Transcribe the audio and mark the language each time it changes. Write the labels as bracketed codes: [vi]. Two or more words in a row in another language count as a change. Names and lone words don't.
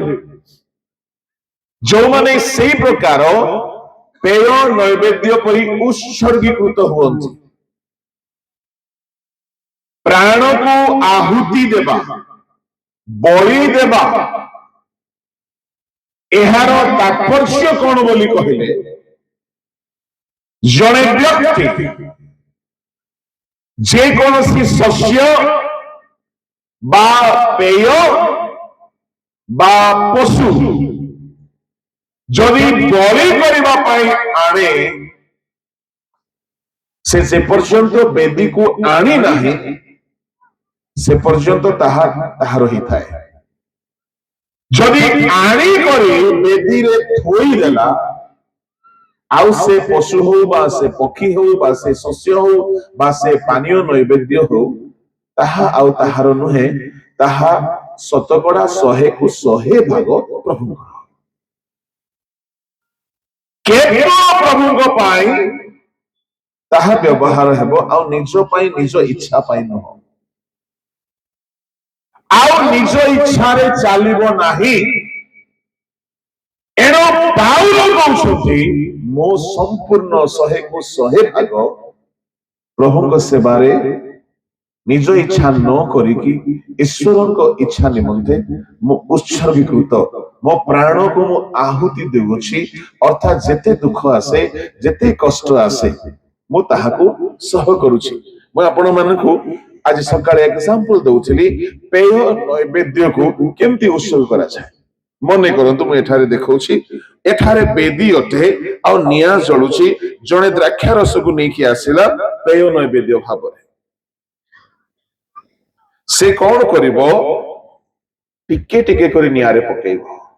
[or] ଯେଉଁମାନେ ସେଇ ପ୍ରକାର ପେୟ ନୈବେଦ୍ୟ ପରି ଉତ୍ସର୍ଗୀକୃତ ହୁଅନ୍ତି, ପ୍ରାଣକୁ ଆହୁତି ଦେବା, ବଳି ଦେବା, ଏହାର ତାତ୍ପର୍ଯ୍ୟ କଣ ବୋଲି କହିଲେ, ଜଣେ ବ୍ୟକ୍ତି ଯେକୌଣସି ଶସ୍ୟ ବା ପେୟ ବା ପଶୁ ଯଦି ବଳି କରିବା ପାଇଁ ଆଣେ, ସେ ଯେ ପର୍ଯ୍ୟନ୍ତ ବେଦୀକୁ ଆଣି ନାହିଁ ସେ ପର୍ଯ୍ୟନ୍ତ ତାହାର ହେଇଥାଏ। ଯଦି ଆଣି କରି ବେଦୀରେ ଥୋଇଦେଲା, ଆଉ ସେ ପଶୁ ହଉ ବା ସେ ପକ୍ଷୀ ହଉ ବା ସେ ଶସ୍ୟ ହଉ ବା ସେ ପାନୀୟ ନୈବେଦ୍ୟ ହଉ, ତାହା ଆଉ ତାହାର ନୁହେଁ, ତାହା ଶତକଡ଼ା 100କୁ 100 ଭାଗ ପ୍ରଭୁଙ୍କର। କେବଳ ପ୍ରଭୁ ପାଇଁ ତାହା ବ୍ୟବହାର ହେବ ଆଉ ନିଜ ପାଇଁ ନିଜ ଇଚ୍ଛା ପାଇଁ ନ ଆଉ ନିଜ ଇଚ୍ଛାରେ ଚାଲିବ ନାହିଁ। ଏଣୁ ପାଉଲ କହୁଛନ୍ତି ମୋ ସମ୍ପୂର୍ଣ୍ଣ 100କୁ 100 ଭାଗ ପ୍ରଭୁ ସେବାରେ ନିଜ ଇଚ୍ଛା ନ କରିକି ଈଶ୍ୱରଙ୍କ ଇଚ୍ଛା ନିମନ୍ତେ ମୋ ଉତ୍ସର୍ଗୀକୃତ ମୋ ପ୍ରାଣକୁ ମୋ ଆହୁତି ଦେଉଛି। ଅର୍ଥାତ୍ ଯେତେ ଦୁଃଖ ଆସେ ଯେତେ କଷ୍ଟ ଆସେ ମୋ ତାହାକୁ ସହ କରୁଛି। ମୁଁ ଆପଣମାନଙ୍କୁ ଆଜି ସକାଳେ ଏଗ୍ଜାମ୍ପଲ ଦେଉଥିଲି ପେୟ ନୈବେଦ୍ୟକୁ କେମିତି ଉତ୍ସର୍ଗ କରାଯାଏ। ମନେ କରନ୍ତୁ ମୁଁ ଏଠାରେ ଦେଖାଉଛି ଏଠାରେ ବେଦୀ ଅଟେ ଆଉ ନିଆଁ ଜଳୁଛି ଜଣେ ଦ୍ରାକ୍ଷା ରସକୁ ନେଇକି ଆସିଲା ପେୟ ନୈବେଦ୍ୟ ଭାବରେ ସେ କଣ କରିବ ଟିକେ ଟିକେ କରି ନିଆଁରେ ପକାଇବ।